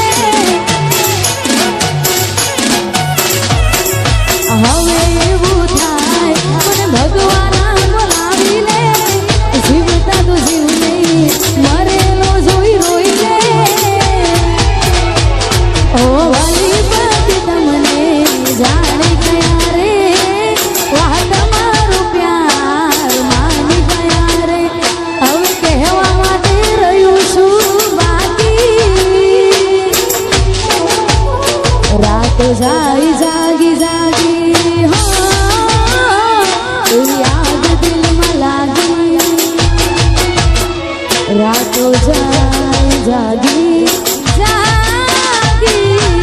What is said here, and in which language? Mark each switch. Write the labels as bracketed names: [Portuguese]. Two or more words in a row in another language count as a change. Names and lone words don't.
[Gujarati] હવે એવું થાય મને ભગવાન બોલાવી લે જીવતા તો જીવ નહીં મરેલો જોઈ રોઈ લે ઓ વાલી બધી તમને જાણી ગયા રે [Hindi] जागी जागी जागी हो याद दिल में लागी रातो जागी जागी जागी